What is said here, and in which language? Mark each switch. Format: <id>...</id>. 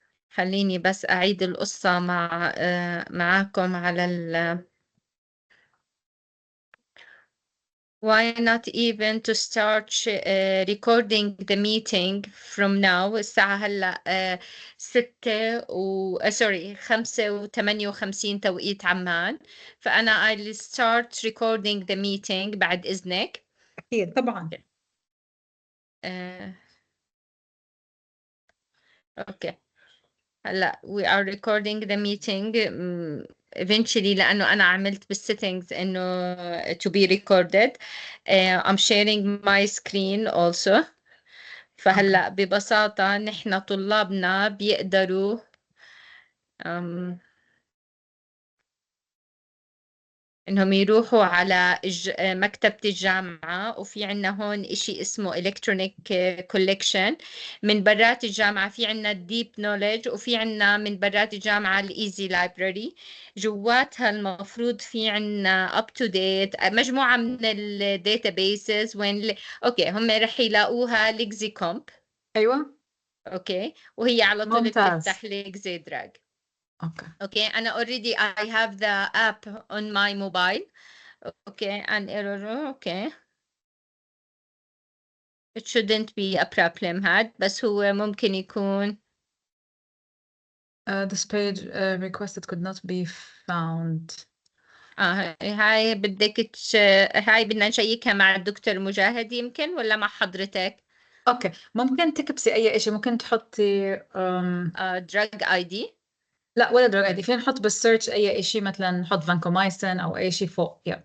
<ar>خليني بس أعيد القصة معاكم على</ar> <en>why not even to start recording the meeting from now.</en> <ar>الساعة هلأ 6 سوري 5:58 توقيت عمان. فأنا</ar> <en>I'll start recording the meeting</en> <ar>بعد إذنك. اكيد طبعا. آه، أوكي. هلا</ar> <en>we are recording the meeting eventually،</en> <ar>لأنه أنا عملت بالsettings إنه</ar> <en>to be recorded. I'm sharing my screen also.</en> <ar>اوكي. فهلا ببساطة نحن طلابنا بيقدروا إنهم يروحوا على مكتبة الجامعة، وفي عنا هون إشي اسمه إلكترونيك كوليكشن. من برات الجامعة في عنا الديب نوليدج، وفي عنا من برات الجامعة الإيزي لايبراري. جواتها المفروض في عنا UpToDate، مجموعة من الداتابيسز وين أوكي هم رح يلاقوها ليكزيكومب. أيوة. أوكي، وهي على طول ممتاز. بتفتح ليكزيدراج. أوكي.</ar> <en>Okay,</en> <ar>أنا</ar> <en>already I have the app on my mobile. Okay, an error. Okay, it shouldn't be a problem</en> <ar>هاد، بس هو ممكن يكون</ar> <en>This page requested could not be found.</en> <ar>هاي بدك هاي بدنا نشيكها مع الدكتور مجاهد يمكن، ولا مع حضرتك؟ اوكي، ممكن تكبسي اي شيء، ممكن تحطي</ar> <en>drug ID.</en> <ar>لا ولا دراج ايدي، فينا نحط بالسيرش اي شيء، مثلا نحط فانكومايسين او اي شيء فوق.</ar>